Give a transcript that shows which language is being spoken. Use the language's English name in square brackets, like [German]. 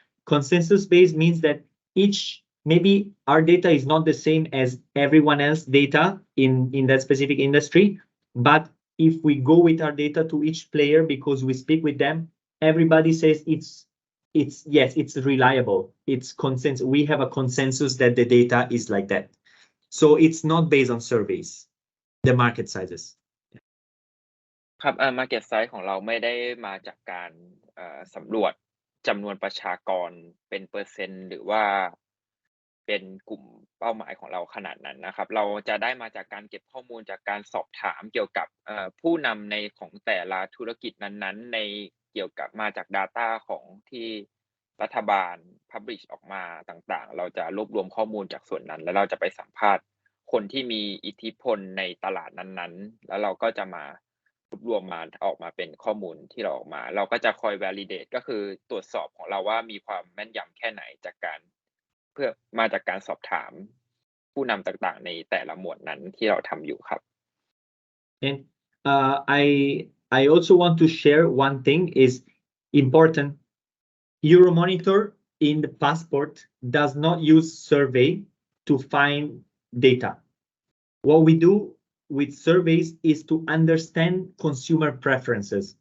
[English] Consensus-based means that maybe our data is not the same as everyone else's data in that specific industry, but if we go with our data to each player because we speak with them, everybody says it's reliable. It's consensus. We have a consensus that the data is like that. So it's not based on surveys, the market sizes. [Thai] ครับmarket size ของเราไม่ได้มาจากการสำรวจจำนวนประชากรเป็นเปอร์เซ็นต์หรือว่าเป็นกลุ่มเป้าหมายของเราขนาดนั้นนะครับเราจะได้มาจากการเก็บข้อมูลจากการสอบถามเกี่ยวกับผู้นำในของแต่ละธุรกิจนั้นๆในเกี่ยวกับมาจาก data ของที่รัฐบาล publish ออกมาต่างๆเราจะรวบรวมข้อมูลจากส่วนนั้นแล้วเราจะไปสัมภาษณ์คนที่มีอิทธิพลในตลาดนั้นๆแล้วเราก็จะมา รวมมาออกมาเป็นข้อมูลที่เราออกมาเราก็จะคอย validate ก็คือตรวจสอบของเราว่ามีความแม่นยำแค่ไหนจากการเพื่อมาจากการสอบถามผู้นำต่างๆในแต่ละหมวดนั้นที่เราทำอยู่ครับ [English] And I also want to share one thing is important. Euromonitor in the passport does not use survey to find data. What we do with surveys is to understand consumer preferences.